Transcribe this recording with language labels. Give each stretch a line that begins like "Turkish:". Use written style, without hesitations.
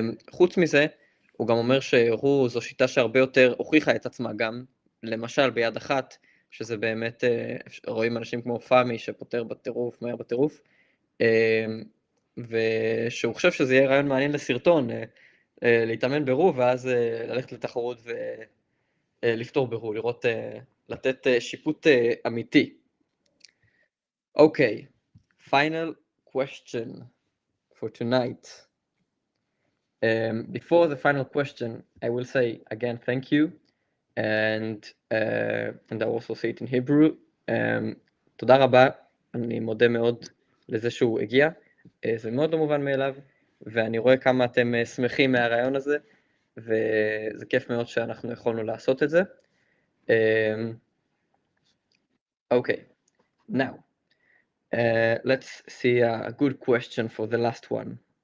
Hebrew: חוץ מזה, הוא גם אומר שרו זו שיטה שהרבה יותר הוכיחה את עצמה גם, למשל ביד אחת, שזה באמת, רואים אנשים כמו פאמי שפותר בטירוף, מהר בטירוף, ושהוא חושב שזה יהיה רעיון מעניין לסרטון, להתאמן ברו ואז ללכת לתחרות ולפתור ברו, לראות, לתת שיפוט אמיתי.
English: אוקיי, final question for tonight. Before the final question, I will say again thank you, and I also say it in Hebrew.
Hebrew: תודה רבה, אני מודה מאוד לזה שהוא הגיע, זה מאוד לא מובן מאליו, ואני רואה כמה אתם שמחים מהרעיון הזה, וזה כיף מאוד שאנחנו יכולנו לעשות את זה.
English: Okay, now, let's see a good question for the last one.